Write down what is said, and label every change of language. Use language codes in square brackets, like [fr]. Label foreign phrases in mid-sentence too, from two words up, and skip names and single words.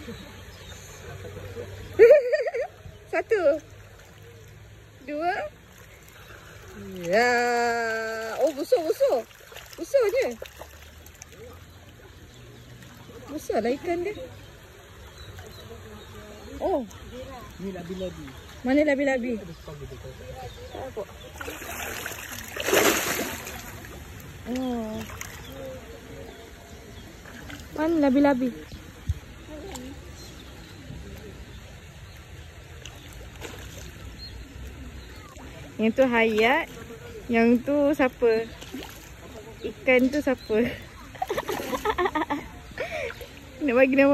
[ms] Satu. Dua. Ya. Oh, busuk. Busuk je. Besar lah ikan dia. Oh. Ni labi-labi. Mana labi-labi? Oh. Mana labi-labi? Yang tu hayat. Yang tu siapa? Ikan tu siapa? Nak bagi nama.